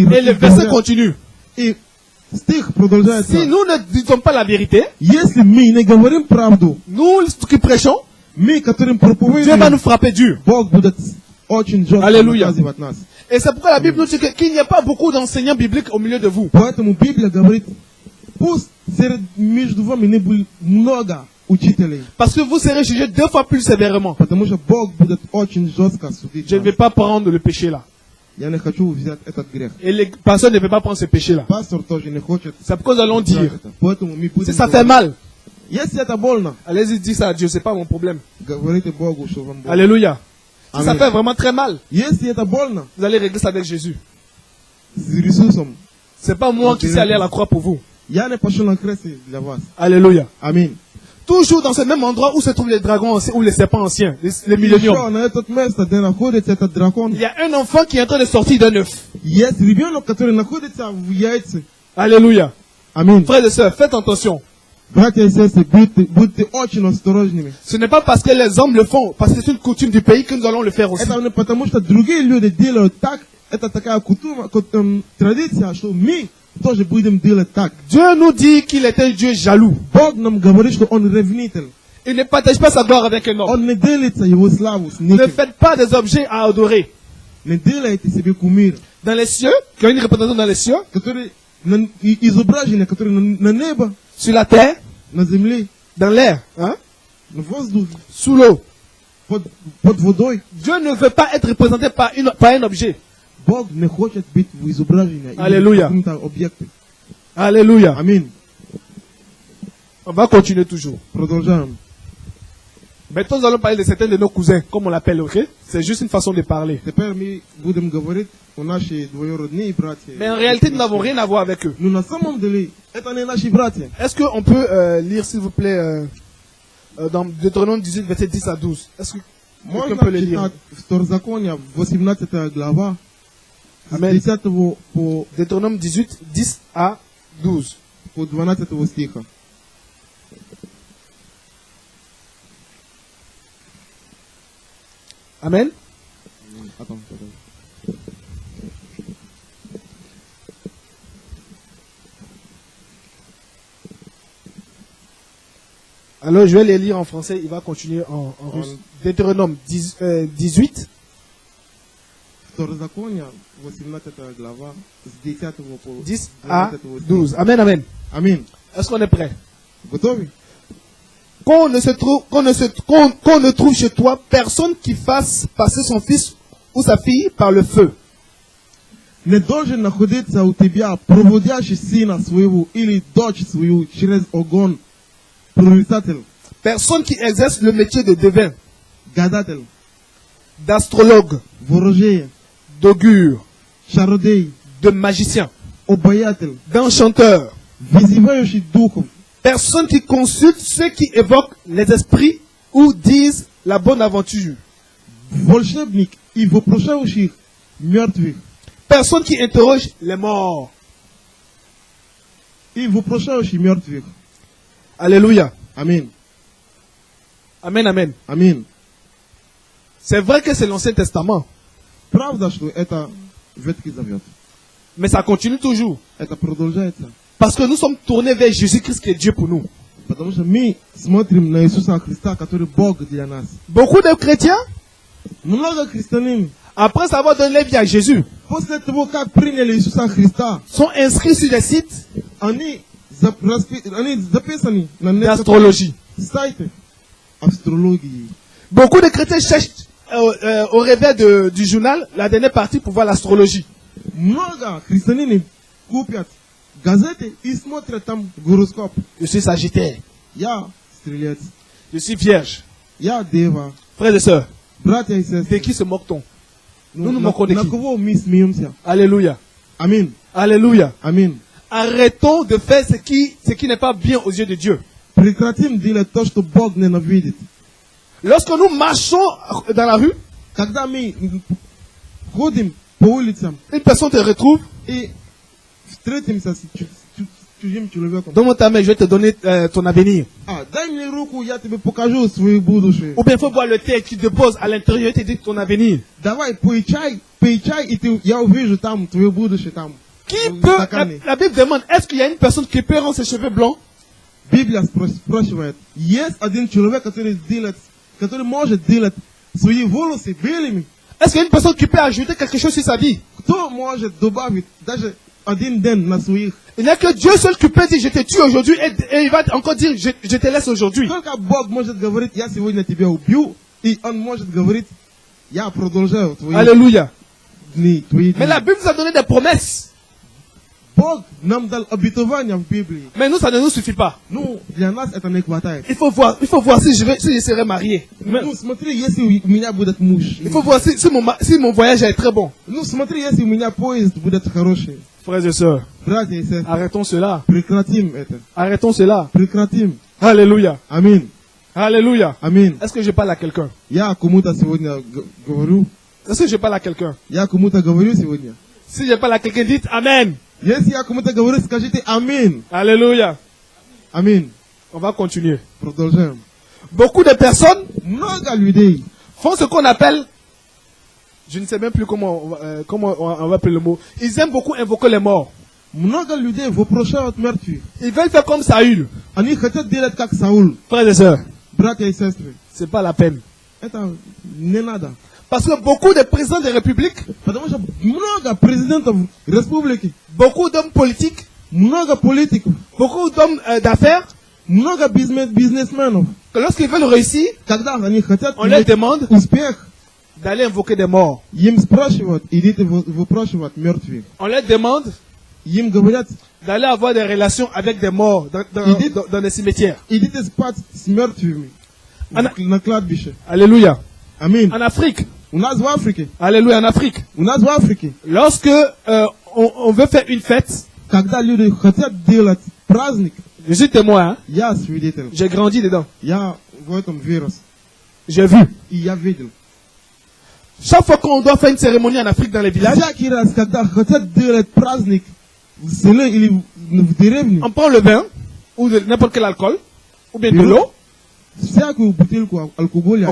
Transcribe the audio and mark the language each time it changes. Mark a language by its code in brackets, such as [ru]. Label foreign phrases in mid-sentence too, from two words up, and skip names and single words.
[fr] Et le verset continue. [ru] И стих продолжается. [fr] Si nous ne disons pas la vérité, [ru] Если мы не говорим правду, [fr] nous qui prêchons, [ru] мы, которым [fr] Dieu va [ru] проповедуем, [fr] nous frapper dur. [ru] Бог будет очень жестко Аллилуйя. наказывать нас. [fr] Et c'est pourquoi la Bible nous dit qu'il n'y a pas beaucoup d'enseignants bibliques au milieu de vous. [ru] Поэтому Библия говорит, пусть между вами не будет много учителей, [fr] Parce que vous serez jugés 2 fois plus sévèrement. [ru] потому что Бог будет очень жестко судить [fr] Je ne vais [ru] нас. [fr] pas prendre le péché là. [ru] Я не хочу взять этот грех. [fr] Et les personnes ne peuvent pas prendre ce péché là. [ru] Пастор тоже не хочет. [fr] C'est pourquoi nous allons dire, [ru] это. Поэтому мы будем [fr] si ça fait [ru] говорить. [fr] mal, [ru] Если это больно, [fr] allez-y dire ça à Dieu, c'est pas mon problème. [ru] говорите Богу, что вам больно. [fr] Alléluia. Si ça Amen. fait vraiment très mal, [ru] Если это больно, [fr] vous allez régler ça avec Jésus. [ru] с Иисусом, [fr] C'est pas moi qui sais aller à la croix pour vous. [ru] я не пошел на крест для вас. [fr] Alléluia. [ru] Аминь. [fr] Toujours dans ce même endroit où se trouvent les dragons anciens, ou les serpents anciens, les milléniums. [ru] Еще на этот место, где находится этот дракон, [fr] Il y a un enfant qui est en train de sortir d'un œuf. [ru] есть ребенок, который находится в яйце. [fr] Alléluia. [ru] Аминь. [fr] Frères et sœurs, faites attention. [ru] Братья и сестры, будьте очень осторожными. [fr] Ce n'est pas parce que les hommes le font, parce que c'est une coutume du pays que nous allons le faire aussi. [ru] Это не потому, что другие люди делают так. Это такая традиция, что мы тоже будем делать так. [fr] Dieu nous dit qu'il est un Dieu jaloux. [ru] Бог нам говорит, что Он ревнитель. [fr] Il ne partage pas sa gloire avec un homme. [ru] Он не делится Его славу с [fr] Ne [ru] никем. [fr] faites pas des objets à adorer. [ru] Не делайте себе кумир, [fr] Dans les cieux, qui ont une représentation dans les cieux, [ru] которые изображения, которые на небо, [fr] sur la terre, [ru] на земле, [fr] dans l'air, hein, [ru] на воздухе, [fr] sous l'eau. [ru] под водой. [fr] Dieu ne veut pas être représenté par un objet. [ru] Бог не хочет быть в изображении. Аллилуйя. Каком-то объекте. [fr] Alléluia. [ru] Аминь. [fr] On va continuer toujours. [ru] Продолжаем. [fr] Maintenant, nous allons parler de certains de nos cousins, comme on l'appelle, ok? C'est juste une façon de parler. [ru] Теперь мы будем говорить о наши двоюродные братья. [fr] Mais en réalité, nous n'avons rien à voir avec eux. [ru] Но на самом деле, это не наши братья. [fr] Est-ce qu'on peut lire, s'il vous plaît, dans Deutéronome 18, verset 10 à 12? Est-ce que quelqu'un peut [ru] Можно [fr] le lire? [ru] читать Второзаконие, 18 глава, с [fr] Amen. [ru] 10 по [fr] Deutéronome 18, 10 à 12. [ru] 12 стиха. [fr] Amen. Attends. Alors, je vais les lire en français, il va continuer en russe. Deutéronome 18, [ru] Второзаконие, 18 глава, с 10 по [fr] 10 à 12 12. Amen, amen. [ru] Аминь. [fr] Est-ce qu'on est prêt? [ru] Готовы? [fr] Qu'on ne trouve chez toi personne qui fasse passer son fils ou sa fille par le feu. [ru] Не должен находиться у тебя проводящий сына своего или дочь свою через огонь прорицатель, [fr] Personne qui exerce le métier de devin, [ru] гадатель, [fr] d'astrologue, [ru] ворожея, [fr] d'augure, [ru] чародей, [fr] de magicien, [ru] обаятель, [fr] d'enchanteur. [ru] вызывающий духов, [fr] Personne qui consulte ceux qui évoquent les esprits ou disent la bonne aventure. [ru] волшебник и вопрошающих мертвых, [fr] Personne qui interroge les morts. [ru] и вопрошающий мертвых. [fr] Alléluia. [ru] Аминь. [fr] Amen, amen. [ru] Аминь. [fr] C'est vrai que c'est l'Ancien Testament, [ru] Правда, что это Ветхий Завет. [fr] mais ça continue toujours. [ru] Это продолжается. [fr] Parce que nous sommes tournés vers Jésus-Christ qui est Dieu pour nous. [ru] Потому что мы смотрим на Иисуса Христа, который Бог для нас. [fr] Beaucoup de chrétiens, [ru] Много христиан, [fr] après avoir donné leur vie à Jésus, [ru] после того, как приняли Иисуса Христа, [fr] sont inscrits sur des sites [ru] они записаны на [fr] d'astrologie. [ru] сайте астрологии. [fr] Beaucoup de chrétiens cherchent au réveil du journal la dernière partie pour voir l'astrologie. [ru] Много христиане купят газеты и смотрят там гороскоп. [fr] Je suis Sagittaire, [ru] Я стрелец, [fr] je suis Vierge. [ru] я дева. [fr] Frères et sœurs, [ru] Братья и [fr] de [ru] сестры, [fr] qui se moque-t-on? Nous nous [ru] на [fr] moquons de qui? [ru] кого мы смеемся? [fr] Alléluia. [ru] Аминь. [fr] Alléluia. [ru] Аминь. [fr] Arrêtons de faire ce qui n'est pas bien aux yeux de Dieu. [ru] Прекратим делать то, что Бог ненавидит. [fr] Lorsque nous marchons dans la rue, [ru] Когда мы ходим по улицам [fr] une personne te retrouve, [ru] и встретимся с чужим человеком. [fr] donne-moi ta main, je vais te donner ton avenir. [ru] Дай мне руку, я тебе покажу свое будущее. [fr] Ou bien il faut boire le thé qui te pose à l'intérieur et te dit ton avenir. [ru] Давай, пей чай, и я увижу там твое будущее там. [fr] Qui [ru] в [fr] peut, [ru] стакане. [fr] la Bible demande, est-ce qu'il y a une personne qui peut rendre ses cheveux blancs? [ru] Библия спрашивает, есть один человек, который может делать свои волосы белыми? [fr] Est-ce qu'il y a une personne qui peut ajouter quelque chose sur sa vie? [ru] Кто может добавить даже один день на своих? [fr] Il n'y a que Dieu seul qui peut dire je te tue aujourd'hui et il va encore dire je te laisse aujourd'hui. [ru] Только Бог может говорить, я сегодня тебя убью, и Он может говорить, я продолжаю твои [fr] Alléluia. [ru] дни. [fr] Mais la Bible nous a donné des promesses. [ru] Бог нам дал обетование в Библии. [fr] Mais nous, ça ne nous suffit pas. [ru] Ну, для нас это не хватает. [fr] Il faut voir si je serai marié. [ru] Ну, смотри, если у меня будет муж. [fr] Il faut voir si mon voyage est très bon. [ru] Ну, смотри, если у меня поезд будет хороший. [fr] Frères et sœurs, [ru] Братья и сестры, [fr] arrêtons cela. [ru] прекратим это. [fr] Arrêtons cela. [ru] Прекратим. [fr] Alléluia. [ru] Аминь. [fr] Alléluia. [ru] Аминь. [fr] Est-ce que je parle à quelqu'un? [ru] Я кому-то сегодня говорю. [fr] Est-ce que je parle à quelqu'un? [ru] Я кому-то говорю сегодня. [fr] Si je parle à quelqu'un, dites Amen. [ru] Если я кому-то говорю, скажите аминь. [fr] Alléluia. [ru] Аминь. [fr] On va continuer. [ru] Продолжаем. [fr] Beaucoup de personnes [ru] Много людей [fr] font ce qu'on appelle, je ne sais même plus comment on va appeler le mot, ils aiment beaucoup invoquer les morts. [ru] Много людей вопрошают мертвых. [fr] Ils veulent faire comme Saül. [ru] Они хотят делать как Саул. [fr] Frères et sœurs, [ru] Братья и сестры, [fr] c'est pas la peine. [ru] это не надо. [fr] Parce que beaucoup de présidents de républiques, [ru] Потому что много президентов республики, [fr] beaucoup d'hommes politiques, [ru] много политиков, [fr] beaucoup d'hommes d'affaires, [ru] много бизнесменов. [fr] que lorsqu'ils veulent réussir, [ru] Когда они хотят [fr] on leur [ru] иметь [fr] demande [ru] успех, [fr] d'aller invoquer des morts. [ru] Им спрашивают, идите выпрашивать мертвых. [fr] On leur demande [ru] Им говорят, [fr] d'aller avoir des relations avec des morts dans des cimetières. [ru] идите спать с мертвыми на кладбище. [fr] Alléluia. [ru] Аминь. [fr] En Afrique. [ru] У нас в Африке, [fr] Alléluia, en Afrique. [ru] у нас в Африке, [fr] Lorsque on veut faire une fête, [ru] когда люди хотят делать праздник, [fr] je suis témoin, hein, [ru] я свидетель. [fr] j'ai grandi dedans. [ru] Я в этом вырос. [fr] J'ai vu. [ru] И я видел. [fr] Chaque fois qu'on doit faire une cérémonie en Afrique dans les villages, [ru] Всякий раз, когда хотят делать праздник в селе или в деревне, [fr] on prend le vin ou de n'importe quel alcool ou bien de Bien. l'eau. [ru] всякую бутылку алкоголя